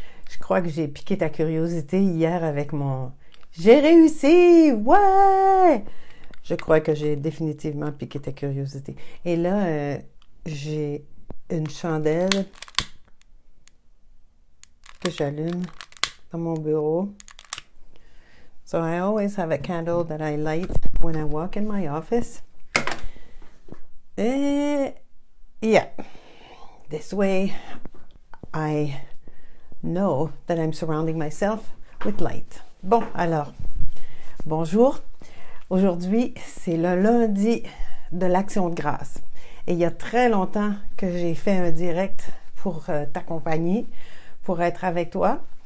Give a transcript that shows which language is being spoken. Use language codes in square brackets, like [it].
[fr] Je crois que j'ai piqué ta curiosité hier avec mon J'ai réussi! Ouais! Je crois que j'ai définitivement piqué ta curiosité. Et là, j'ai une chandelle que j'allume dans mon bureau. [en] So I always have a candle that I light when I walk in my office. Yeah, this way I know that I'm surrounding myself with light. [fr] Bon, alors, bonjour. Aujourd'hui, c'est le lundi de l'Action de grâce. Et il y a très longtemps que j'ai fait un direct pour t'accompagner, pour être avec toi.